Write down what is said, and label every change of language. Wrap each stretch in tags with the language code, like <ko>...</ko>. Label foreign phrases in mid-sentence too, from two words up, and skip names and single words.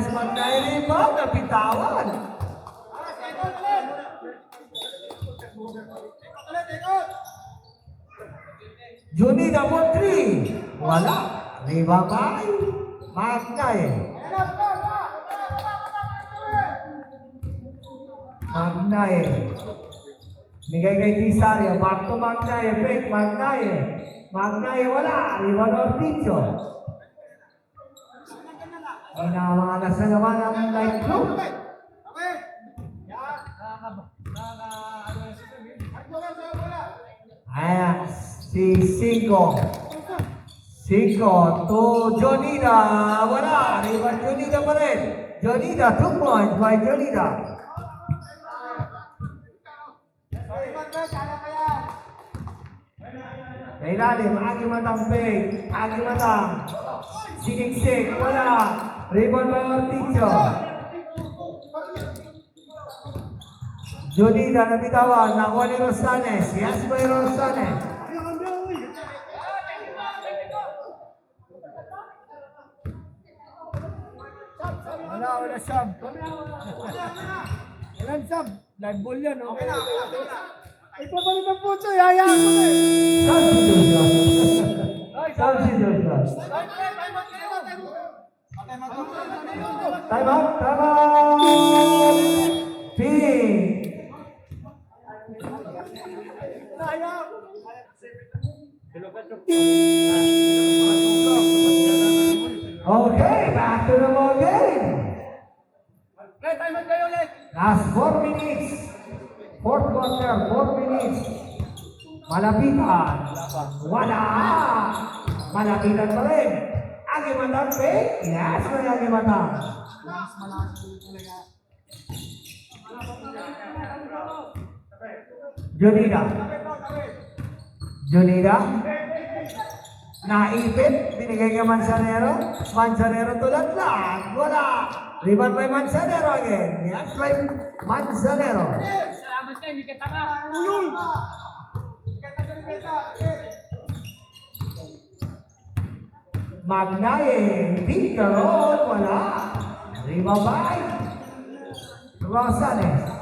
<en>Magdaye rebound. Napitawan. Junida for 3. Wala. Rebound by Magdaye. Magdaye.</en> <tl>Bigay kay Tisario.</tl> <en>Back to Magdaye. Fake Magdaye. Magdaye wala. Rebound Orticho.</en> <tl>Inamalas na naman ang</tl> <en>light blue.</en> <tl>Ayan, si Cinco.</tl> <en>Cinco to Jonida. Wala. Rebound Jonida</en> <tl>pa rin.</tl> <en>Jonida, 2 points by Jonida.</en> <tl>Kailalim, Agi Matang Peg. Agi Matang. Siniksik, wala.</tl> <en>Rebound by Orticho.</en> <tl>Jonida nabitawan. Nakuha ni Rosales.</tl> <en>Yes by Rosales.</en> <tl>Wala sub. Walang sub.</tl> <en>Live ball</en> <tl>yan, okay na. Ipabalik ang puso, hayaan mo na eh.</tl> <en>Substitution. Time out. Time out. Ping. Okay, back to the ball game. Last 4 minutes. Fourth quarter, 4 minutes.</en> <tl>Malapitan. Wala. Malapitan pa rin. Agimatang Peg. Yes, may Agimatang. Junida. Junida. Naipit. Binigay kay Manzanero. Manzanero tulad lang. Wala.</tl> <en>Rebound by Manzanero again. Yes, by Manzanero.</en> <tl>Salamat ka, hindi ka tanga. Ulul! Magdaye. Pinkaron. Wala.</tl> <en>Rebound by Rosales.</en>